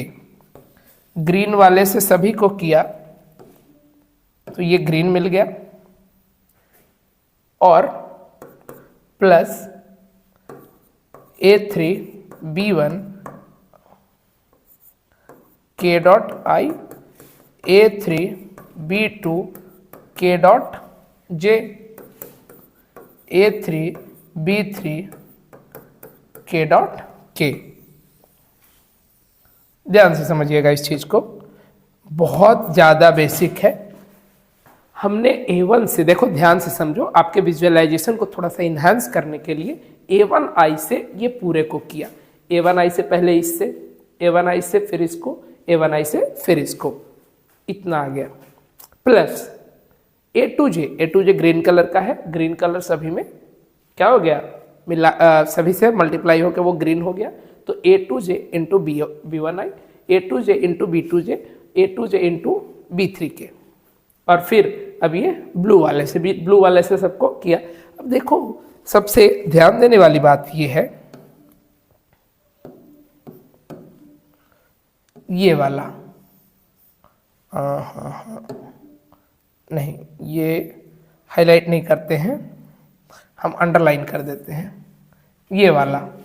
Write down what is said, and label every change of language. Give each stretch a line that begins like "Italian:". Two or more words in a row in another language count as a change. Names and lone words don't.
Hindi: ग्रीन वाले से सभी को किया तो ये ग्रीन मिल गया, और प्लस a3 b1 k डॉट i, a3 b2 k डॉट j, a3 b3 k डॉट k। ध्यान से समझिएगा इस चीज को, बहुत ज्यादा बेसिक है। हमने a1 से, देखो ध्यान से समझो, आपके विजुअलाइजेशन को थोड़ा सा इन्हांस करने के लिए a1 i से ये पूरे को किया, a1 i से पहले इससे, a1 i से फिर इसको, a1 i से फिर इसको, इतना आ गया, प्लस a2j
English: green colour
Hindi: का है,
English: green colour
Hindi: सभी में क्या हो गया? मिला, सभी से मल्टीप्लाई होकर वो ग्रीन हो गया। तो a2j इंटू b1i, a2j इंटू b2j, a2j इंटू b3k, और फिर अब ये ब्लू वाले से सबको किया। अब देखो सबसे ध्यान देने वाली बात ये है, ये वाला, नहीं ये हाईलाइट नहीं करते हैं, हम अंडरलाइन कर देते हैं, ये वाला